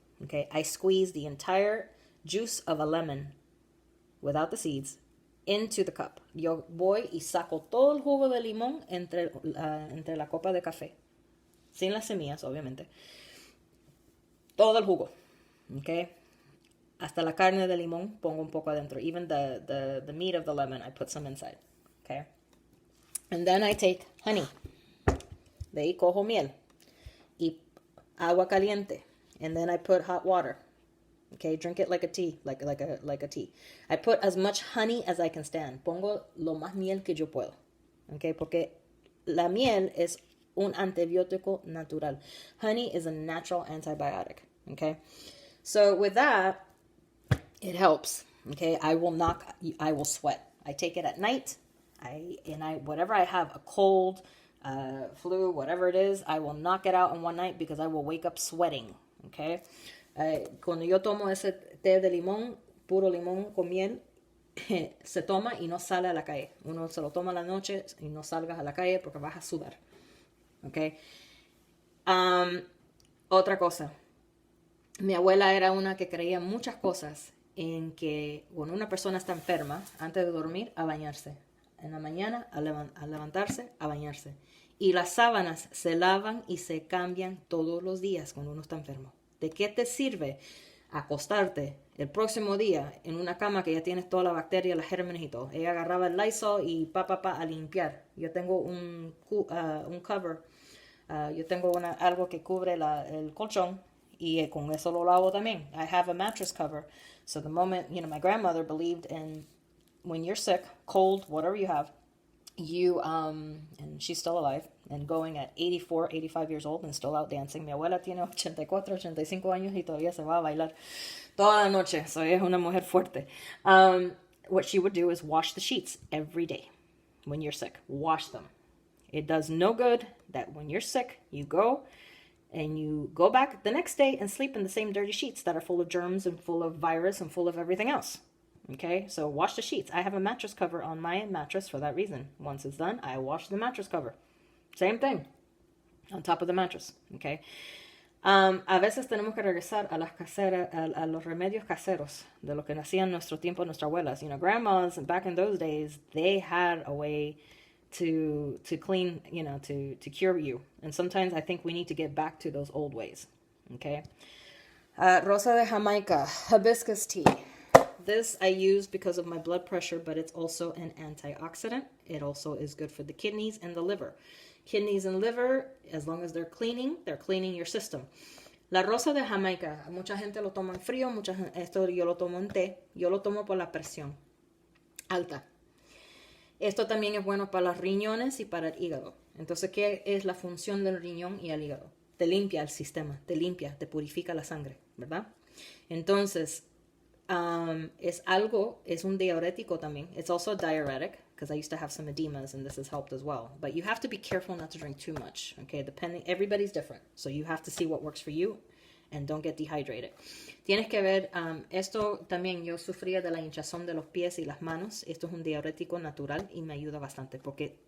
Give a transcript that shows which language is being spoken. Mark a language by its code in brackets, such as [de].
[en] Okay, I squeeze the entire juice of a lemon without the seeds into the cup. [es] Yo voy y saco todo el jugo de limón entre la copa de café. Sin las semillas, obviamente. Todo el jugo. Okay. Hasta la carne de limón pongo un poco adentro. [en] Even the meat of the lemon, I put some inside. Okay. And then I take honey. [es] De ahí cojo miel. Y agua caliente. [en] And then I put hot water. Okay, drink it like a tea, like a tea. I put as much honey as I can stand. [es] Pongo lo más miel que yo puedo. Okay, porque la miel es un antibiótico natural. [en] Honey is a natural antibiotic. Okay. So with that, it helps. Okay, I will sweat. I take it at night. Whatever I have, a cold, flu, whatever it is, I will knock it out in one night because I will wake up sweating. [es] Okay, cuando yo tomo ese té de limón, puro limón con miel, se toma y no sale a la calle. Uno se lo toma a la noche y no salgas a la calle porque vas a sudar. Okay. Otra cosa. Mi abuela era una que creía muchas cosas en que cuando una persona está enferma, antes de dormir, a bañarse. En la mañana, a levantarse, a bañarse. Y las sábanas se lavan y se cambian todos los días cuando uno está enfermo. ¿De qué te sirve acostarte el próximo día en una cama que ya tienes toda la bacteria, las gérmenes y todo? Ella agarraba el Lysol y a limpiar. Yo tengo un cover Yo tengo algo que cubre el colchón y con eso lo lavo también. [en] I have a mattress cover. So the moment, my grandmother believed in when you're sick, cold, whatever you have, and she's still alive and going at 84, 85 years old and still out dancing. [es] Mi abuela tiene 84, 85 años y todavía se va a bailar toda la noche. So es una mujer fuerte. [en] What she would do is wash the sheets every day when you're sick. Wash them. It does no good that when you're sick, you go and you go back the next day and sleep in the same dirty sheets that are full of germs and full of virus and full of everything else. Okay, so wash the sheets. I have a mattress cover on my mattress for that reason. Once it's done, I wash the mattress cover. Same thing, on top of the mattress. Okay. [es] A veces tenemos que regresar a las caseras, a los remedios caseros de lo que hacían en nuestro tiempo nuestras abuelas. [en] Grandmas back in those days, they had a way to clean, to cure you. And sometimes I think we need to get back to those old ways. Okay. Rosa de Jamaica, hibiscus tea. This I use because of my blood pressure, but it's also an antioxidant. It also is good for the kidneys and the liver. Kidneys and liver, as long as they're cleaning your system. [es] La rosa de Jamaica, mucha gente lo toma en frío, esto yo lo tomo en té. Yo lo tomo por la presión alta. Esto también es bueno para los riñones y para el hígado. Entonces, ¿qué es la función del riñón y el hígado? Te limpia el sistema, te purifica la sangre, ¿verdad? Entonces, es un diurético también. [en] It's also a diuretic, because I used to have some edemas and this has helped as well. But you have to be careful not to drink too much, okay? Everybody's different. So you have to see what works for you and don't get dehydrated. [es] Tienes que ver, esto también yo sufría de la hinchazón de los pies y las manos. Esto es un diurético natural y me ayuda bastante porque